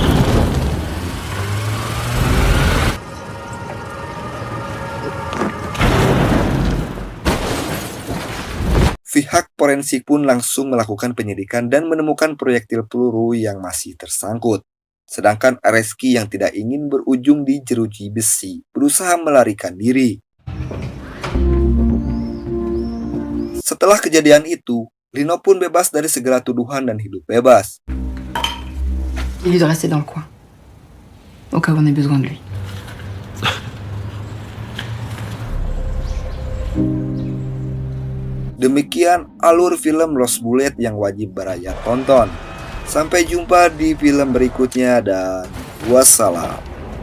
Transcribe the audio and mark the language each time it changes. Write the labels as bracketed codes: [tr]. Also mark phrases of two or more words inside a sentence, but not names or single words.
[id] Pihak forensik pun langsung melakukan penyidikan dan menemukan proyektil peluru yang masih tersangkut. Sedangkan Areski yang tidak ingin berujung di jeruji besi berusaha melarikan diri. Setelah kejadian itu, Lino pun bebas dari segala tuduhan dan hidup bebas. [fr] Il doit rester dans le coin. Au cas où on ait besoin de lui. [id] Demikian alur film Lost Bullet yang wajib Baraya tonton. Sampai jumpa di film berikutnya dan wassalam.